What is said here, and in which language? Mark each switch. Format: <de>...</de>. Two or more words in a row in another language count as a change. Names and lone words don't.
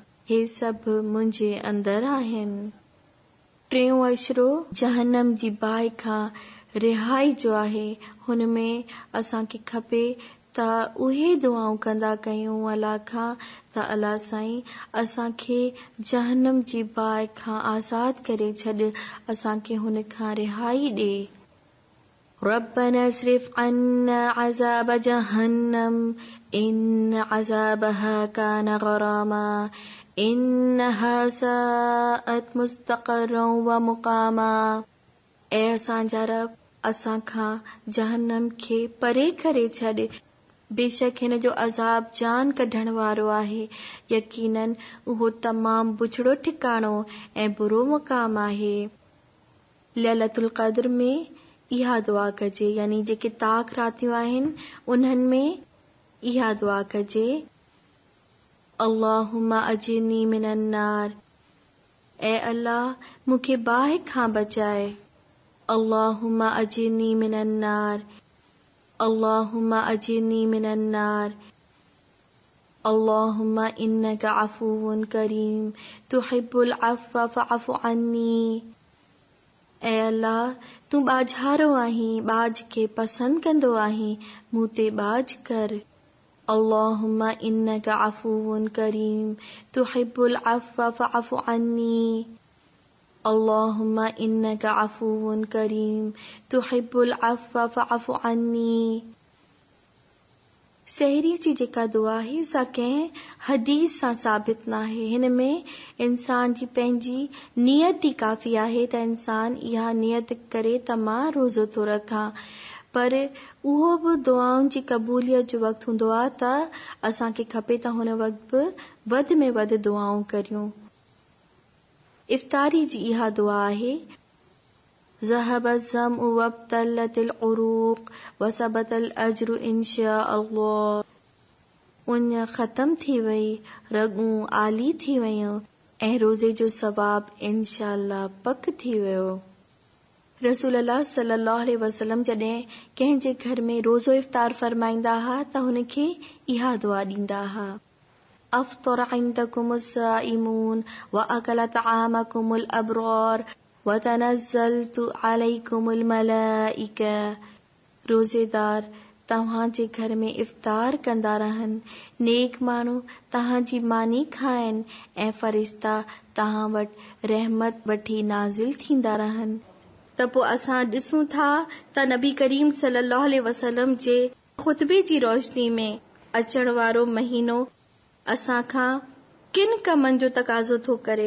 <sd>हे सभु मुंहिंजे अंदर आहिनि। टियों अशरो जहन्नम जी बाहि खां रिहाई जो आहे। हुन में असांखे खपे त उहे दुआऊं कंदा कयूं अल्लाह खां त अल्लाह साईं असांखे जहन्नम जी बाहि खां आज़ाद करे छॾ, असांखे हुन खां रिहाई ॾे।</sd> <ar>ربنا اصرف عنا عذاب جهنم إن عذابها كان غراما إنها ساءت مستقرا ومقاما.</ar> <sd>ऐ असांजा रब असांखां जहन्नम खे परे करे छॾ, बेशक हिन जो अज़ाब जान कढण वारो आहे। यकीनन उहो तमामु बुछड़ो ठिकाणो ऐं बुरो मुक़ाम आहे। लैलतुल क़द्र में इहा दुआ कजे, यानी जेके ताक़ रातियूं आहिनि उन्हनि में इहा दुआ कजे,</sd> <ar>اللهم أجرني من النار.</ar> <sd>ऐ अल्लाह मूंखे बाहि खां बचाए।</sd> <ar>اللهم أجرني من النار، اللهم أجرني من النار. اللهم إنك عفو كريم تحب العفو فاعف عني.</ar> <sd>ऐ अल्लाह तूं बाझारो आहीं, बाज खे पसंद कंदो आहीं, मूं ते बाज कर।</sd> <ar>اللهم إنك عفو كريم تحب العفو فاعف عني. اللهم إنك عفو كريم تحب العفو فاعف عني.</ar> <sd>सहरी जी जेका दुआ आहे सा कंहिं हदीस सां साबित न आहे। हिन में इंसान जी पंहिंजी नियत ई काफ़ी आहे त इंसान इहा नियत करे त मां रोज़ो थो रखां। पर उहो बि दुआउनि जी क़बूलियत जो वक़्तु हूंदो आहे त असांखे खपे त हुन वक़्तु बि वधि में वधि दुआऊं करियूं। इफ़्तारी जी इहा दुआ आहे,</sd> <ar>ذهب الظمأ وابتلت العروق وثبت الأجر إن شاء الله.</ar> <sd>उन ख़त्म थी वई, रगूं आली थी वयूं ऐं रोज़े जो सवाब</sd> <ar>إن شاء الله</ar> <sd>पक थी वियो।</sd> <ar>رسول الله صلى الله عليه وسلم</ar> <sd>जॾहिं कंहिंजे घर में रोज़ो इफ़्तार फरमाईंदा हा त हुनखे इहा दुआ ॾींदा हा,</sd> <ar>أفطر عندكم الصائمون وأكل طعامكم الأبرار وتنزلت عليكم الملائكة.</ar> <sd>रोज़ेदार तव्हांजे घर में इफ़्तार कंदा रहनि, नेक माण्हू तव्हांजी मानी खाइनि ऐं फ़रिश्ता तव्हां वटि रहमत वठी नाज़िल थींदा रहनि। त पोइ असां ॾिसूं था त नबी करीम</sd> <ar>صلى الله عليه وسلم</ar> <sd>जे ख़ुतबे जी रोशनी में अचण वारो महीनो असांखां किन कमनि जो तक़ाज़ो थो करे।</sd>